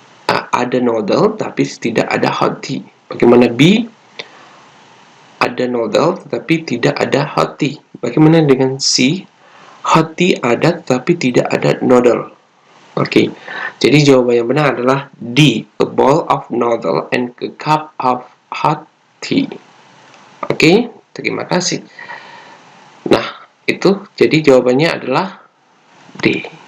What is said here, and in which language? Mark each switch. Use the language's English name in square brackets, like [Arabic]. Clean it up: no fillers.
[Indonesian] Ada noodle tapi tidak ada hot tea. Bagaimana B? Ada noodle tetapi tidak ada hot tea. Bagaimana dengan C? Hot tea ada tetapi tidak ada noodle. Oke. Jadi jawaban yang benar adalah D. [English] A bowl of noodle and a cup of hot tea. [Indonesian] Oke, terima kasih. Nah, itu jadi jawabannya adalah D.